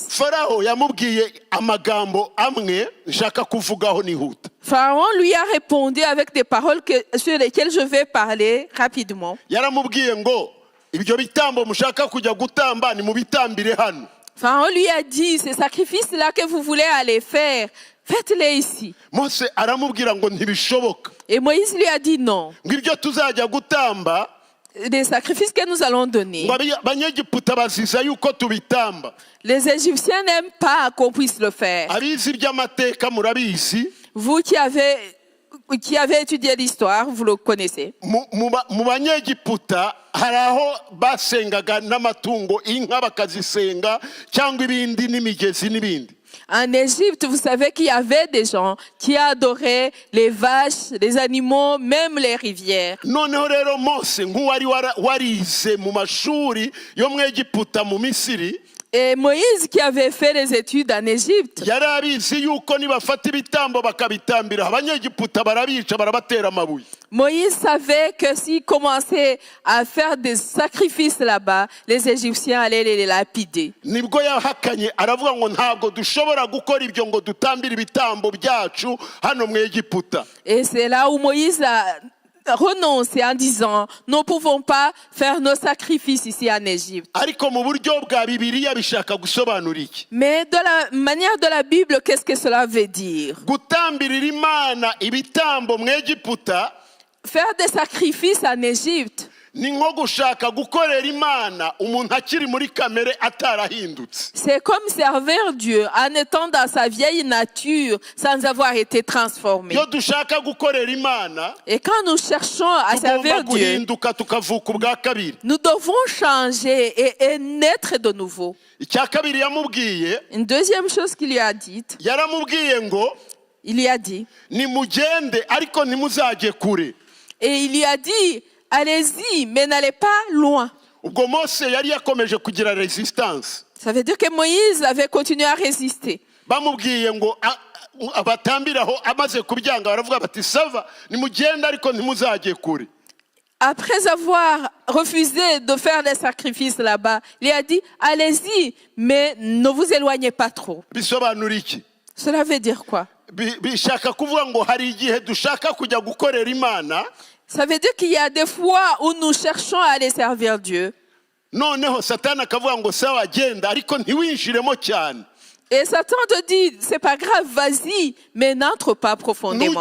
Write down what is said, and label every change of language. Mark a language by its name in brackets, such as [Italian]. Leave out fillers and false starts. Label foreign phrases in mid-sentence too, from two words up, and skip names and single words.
[Kinyarwanda] Farawo yamubwiye amagambo amwe nshaka kuvugaho nihuta. [French] Pharaon lui a répondu avec des paroles sur lesquelles je vais parler rapidement. [Kinyarwanda] Yaramubwiye ngo ibyo bitambo mushaka kujya gutamba ni mubitambire hano. [French] Pharaon lui a dit, ces sacrifices-là que vous voulez aller faire, faites-les ici. [Kinyarwanda] Mose aramubwira ngo ntibishoboka. [French] Et Moïse lui a dit non. [Kinyarwanda] Ngo ibyo tuzajya gutamba [French] Des sacrifices que nous allons donner, [Kinyarwanda] ngo Abanyegiputa baziza yuko tubitamba. [French] les Égyptiens n'aiment pas qu'on puisse le faire. [Kinyarwanda] Abizi by'amateka murabizi, [French] Vous qui avez étudié l'histoire, vous le connaissez. [Kinyarwanda] mu Banyegiputa hari aho basengaga n'amatungo, inka bakazisenga cyangwa ibindi n'imigezi n'ibindi. [French] En Égypte, vous savez qu'il y avait des gens qui adoraient les vaches, les animaux, même les rivières. [Kinyarwanda] Noneho rero Mose nk'uwari warize mu mashuri yo mu Egiputa mu Misiri, [French] Et Moïse, qui avait fait les études en Égypte, [Kinyarwanda] yari abizi yuko nibafata ibitambo bakabitambira Abanyegiputa barabica barabatera amabuye. [French] Moïse savait que s'il commençait à faire des sacrifices là-bas, les Égyptiens allaient les lapider. [Kinyarwanda] Nibwo yahakanye aravuga ngo ntabwo dushobora gukora ibyo ngo dutambire ibitambo byacu hano mu Egiputa. [French] Et c'est là où Moïse a renoncé en disant, nous ne pouvons pas faire nos sacrifices ici en Égypte. [Kinyarwanda] Ariko mu buryo bwa Bibiliya bishaka gusobanura iki? [French] Mais de la manière de la Bible, qu'est-ce que cela veut dire? [Kinyarwanda] Gutambirira Imana ibitambo mu Egiputa [French] Faire des sacrifices en Égypte, [Kinyarwanda] ni nko gushaka gukorera Imana umuntu akiri muri kamere atarahindutse. [French] c'est comme servir Dieu en étant dans sa vieille nature sans avoir été transformé. [Kinyarwanda] Iyo dushaka gukorera Imana [French] Et quand nous cherchons à [Kinyarwanda] tugomba [French] servir Dieu, [Kinyarwanda] guhinduka tukavuka ubwa kabiri. [French] nous devons changer et naître de nouveau. [Kinyarwanda] Icya kabiri yamubwiye, [French] Une deuxième chose qu'il lui a dite, [Kinyarwanda] yaramubwiye ngo [French] il lui a dit, [Kinyarwanda] nimugende ariko ntimuzajye kure. [French] et il lui a dit, allez-y, mais n'allez pas loin. [Kinyarwanda] Ubwo Mose yari yakomeje kugira resistance. [French] Ça veut dire que Moïse avait continué à résister. [Kinyarwanda] Bamubwiye ngo abatambiraho amaze kubyanga baravuga bati sava nimugende ariko ntimuzajye kure. [French] Après avoir refusé de faire des sacrifices là-bas, il a dit, allez-y, mais ne vous éloignez pas trop. [Kinyarwanda] Bisobanura iki? [French] Cela veut dire quoi? [Kinyarwanda] Bishaka kuvuga ngo hari igihe dushaka kujya gukorera Imana, [French] Ça veut dire qu'il y a des fois où nous cherchons à aller servir Dieu. [Kinyarwanda] noneho Satani akavuga ngo sawa genda ariko ntiwinjiremo cyane. [French] Et Satan te dit, c'est pas grave, vas-y, mais n'entre pas profondément.